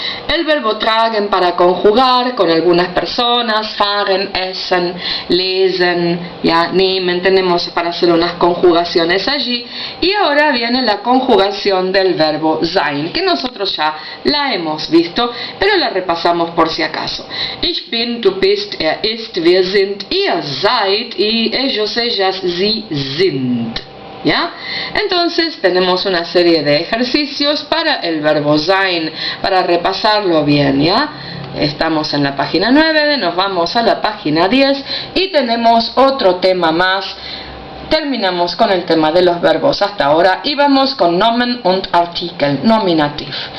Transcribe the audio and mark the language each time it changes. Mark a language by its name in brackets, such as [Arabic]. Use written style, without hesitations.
[Spanish] El verbo tragen para conjugar con algunas personas, fahren, essen, lesen, ya, nehmen, tenemos para hacer unas conjugaciones allí. Y ahora viene la conjugación del verbo sein, que nosotros ya la hemos visto, pero la repasamos por si acaso. [German] Ich bin, du bist, ist, wir sind, ihr seid [Spanish] y ellos, ellas, [German] sie sind. [Spanish] ¿Ya? Entonces tenemos una serie de ejercicios para el verbo sein, para repasarlo bien, ¿ya? Estamos en la página 9, nos vamos a la página 10 y tenemos otro tema más. Terminamos con el tema de los verbos hasta ahora y vamos con Nomen und Artikel, nominativ.